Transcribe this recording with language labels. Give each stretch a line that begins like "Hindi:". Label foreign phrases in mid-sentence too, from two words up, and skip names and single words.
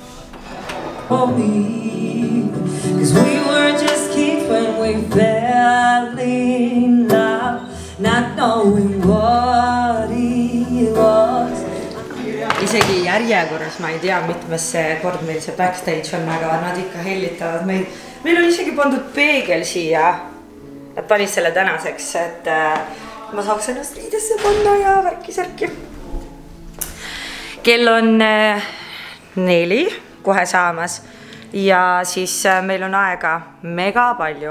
English: Cause we were just kids when we fell in love, not knowing what it was.
Estonian: Isegi järjekorras ma ei tea, mitmes see kord meil see backstage on, aga nad ikka hellitavad meid. Meil on isegi pandud peegel siia. Nad panid selle tänaseks, et ma saaks ennast riidesse panna ja värki-särki. Kell on 4, kohe saamas ja siis meil on aega mega palju.